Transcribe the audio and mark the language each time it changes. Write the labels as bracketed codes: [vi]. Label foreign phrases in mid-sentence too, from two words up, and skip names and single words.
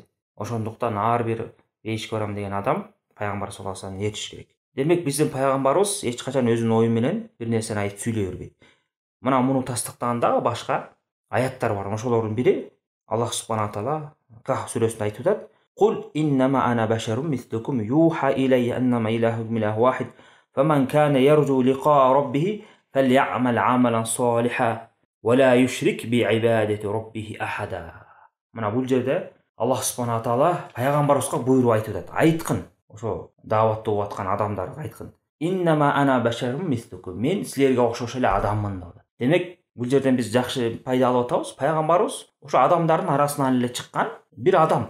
[ky] Ошондуктан ар бир бейишке барам деген адам пайгамбар [ar] صلى الله عليه [ky] вассаламды ээрчиш керек. Демек, биздин пайгамбарыбыз эч качан өзүнүн ою менен бир нерсени айтып сүйлөй бербейт. Мына муну тастыктаганда башка аяттар бар. Ошолордун бири Аллах субхана таала Кахф сүрөсүндө айтып атат: [ar] "قل إنما أنا بشر مثلكم يوحى إلي أنما إلهكم إله واحد فمن كان يرجو لقاء ربه فليعمل عملا صالحا ولا يشرك بعبادة ربه أحدا." [ky] Мына бул жерде Аллах субхана таала пайгамбарыбызга буйруп айтып атат. Айткын, ошо дааватты угуп аткан адамдарга айткын. [ar] إنما أنا بشر مثلكم. [ky] Мен силерге окшош эле адаммын деп. Демек, бул жерден биз жакшы пайда алып атабыз. Пайгамбарыбыз ошо адамдардын арасынан эле чыккан бир адам.